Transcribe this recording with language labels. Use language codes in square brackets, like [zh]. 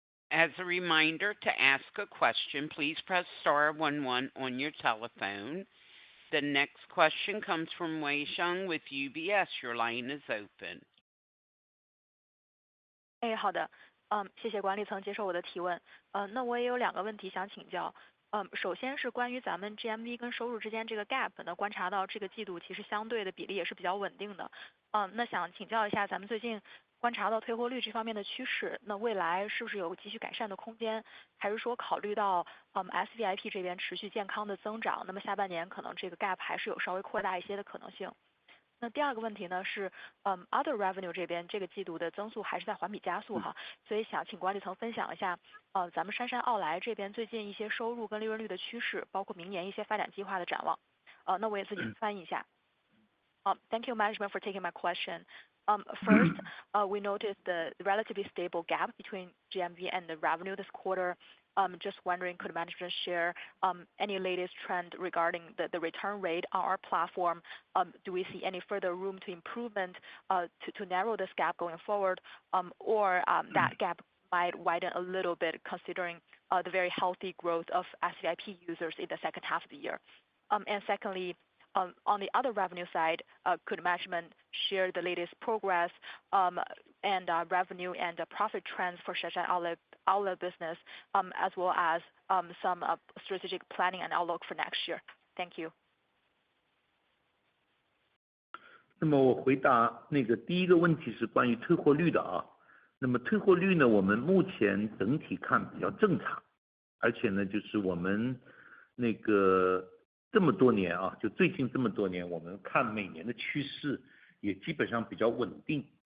[en] As a reminder, to ask a question, please press star 11 on your telephone. The next question comes from Wei Xiong with UBS. Your line is open. [zh] 好的，谢谢管理层接受我的提问。那我也有两个问题想请教。首先是关于咱们 GMV 跟收入之间这个 gap 呢，观察到这个季度其实相对的比例也是比较稳定的。那想请教一下，咱们最近观察到退货率这方面的趋势，那未来是不是有继续改善的空间？还是说考虑到SVIP 这边持续健康的增长，那么下半年可能这个 gap 还是有稍微扩大一些的可能性？那第二个问题呢是 [en] other revenue [zh] 这边这个季度的增速还是在环比加速哈，所以想请管理层分享一下咱们杉杉奥莱这边最近一些收入跟利润率的趋势，包括明年一些发展计划的展望。那我也自己翻译一下。 [en] Thank you, management, for taking my question. First, we noticed the relatively stable gap between GMV and the revenue this quarter. Just wondering, could management share any latest trend regarding the return rate on our platform? Do we see any further room to improvement to narrow this gap going forward, or that gap might widen a little bit considering the very healthy growth of SVIP users in the second half of the year? And secondly, on the other revenue side, could management share the latest progress and revenue and profit trends for Shenzhen outlet business, as well as some strategic planning and outlook for next year? Thank you. [zh] 那么我回答那个第一个问题是关于退货率的啊。那么退货率呢，我们目前整体看比较正常，而且呢，就是我们那个这么多年啊，就最近这么多年，我们看每年的趋势也基本上比较稳定。